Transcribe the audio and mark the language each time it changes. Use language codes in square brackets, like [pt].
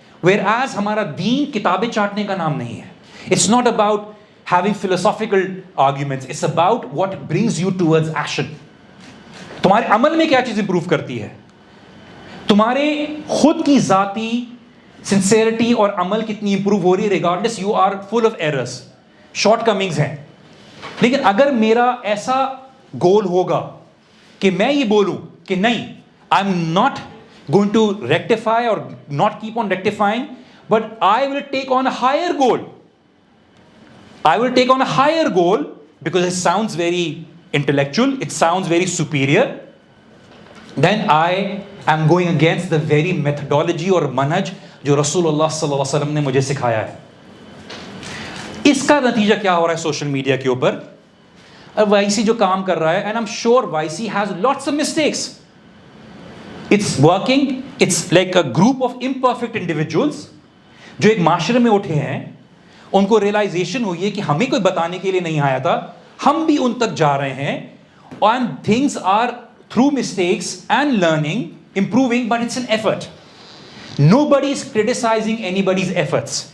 [en] whereas [ur] ہمارا دین کتابیں چاٹنے کا نام نہیں ہے. [en] It's not about having philosophical arguments, it's about what brings you towards action. [ur] تمہارے عمل میں کیا چیز امپروو کرتی ہے، تمہارے خود کی ذاتی سنسیئرٹی اور عمل کتنی امپروو ہو رہی ہے. [en] Regardless you are full of errors, shortcomings ہیں. [ur] لیکن اگر میرا ایسا گول ہوگا کہ میں یہ بولوں کہ نہیں، [en] I am not going to rectify or not keep on rectifying, but I will take on a higher goal. I will take on a higher goal because it sounds very intellectual, it sounds very superior. Then I am going against the very methodology or manhaj [ur] جو رسول اللہ صلی اللہ علیہ وسلم نے مجھے سکھایا ہے. اس کا نتیجہ کیا ہو رہا ہے سوشل میڈیا کے اوپر؟ وائسی جو کام کر رہا ہے, [en] and I'm sure [ur] وائسی [en] has lots of mistakes. It's working, it's like a group of imperfect individuals [ur] جو ایک معاشرے میں اٹھے ہیں, ان کو ریئلائزیشن ہوئی ہے کہ ہمیں کوئی بتانے کے لیے نہیں آیا تھا, ہم بھی ان تک جا رہے ہیں, [en] and things are through mistakes and learning, improving, but it's an effort. Nobody is criticizing anybody's efforts.